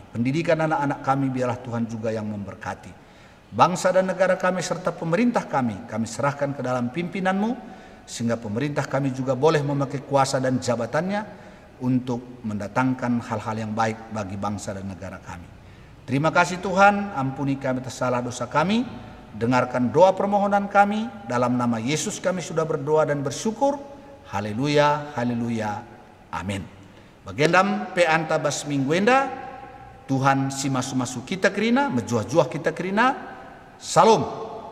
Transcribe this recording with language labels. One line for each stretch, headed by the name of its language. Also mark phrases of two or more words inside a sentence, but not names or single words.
Indonesian: Pendidikan anak-anak kami biarlah Tuhan juga yang memberkati. Bangsa dan negara kami serta pemerintah kami serahkan ke dalam pimpinan-Mu, sehingga pemerintah kami juga boleh memakai kuasa dan jabatannya untuk mendatangkan hal-hal yang baik bagi bangsa dan negara kami. Terima kasih Tuhan, ampuni kami atas salah dosa kami, dengarkan doa permohonan kami, dalam nama Yesus kami sudah berdoa dan bersyukur. Haleluya, haleluya, amin.
Batak Karo: Bagendam pe anta bas mingguenda, Tuhan si masu-masu kita kerina, mejuah-juah kita kerina.
Indonesian: Salam.